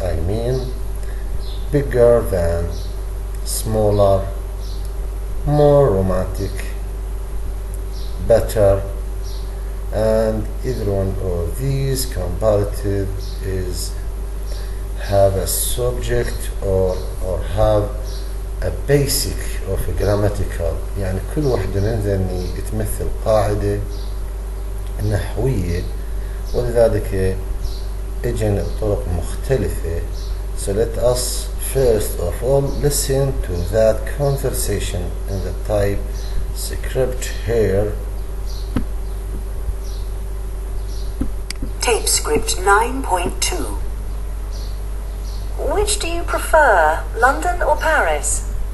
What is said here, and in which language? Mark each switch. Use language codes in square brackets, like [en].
[en] I mean, bigger than, smaller, more romantic, better, and either one of these comparative is have a subject or have a basic of a grammatical. [ar] يعني كل واحدة من ذني تمثل قاعدة نحوية، ولذلك اجن بطرق مختلفة. [en] So let us first of all listen to that conversation in the type script here. Tape script 9.2. Which do you prefer, London or Paris?